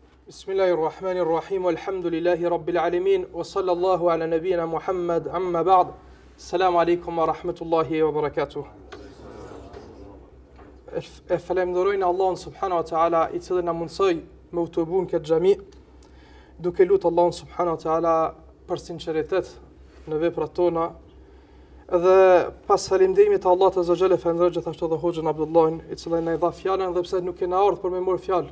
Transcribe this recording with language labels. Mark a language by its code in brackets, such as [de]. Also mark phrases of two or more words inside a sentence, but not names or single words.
[ar] بسم الله الرحمن الرحيم والحمد لله رب العالمين وصلى الله على نبينا محمد أما بعد. السلام عليكم ورحمة الله وبركاته. [sq] E falenderojnë Allahun [ar] سبحانه وتعالى [sq] I cili na mundsoi me u të bun këtë xhami, duke lutur Allahun [ar] سبحانه وتعالى [sq] për sinqeritet në veprat tona. Dhe pas falimderimit të Allahut [ar] عز وجل [sq] falenderoj gjithashtu edhe Hoxhën Abdullahin, I cili na I dha fjalën dhe pse nuk kena ardhur për me marr fjalë.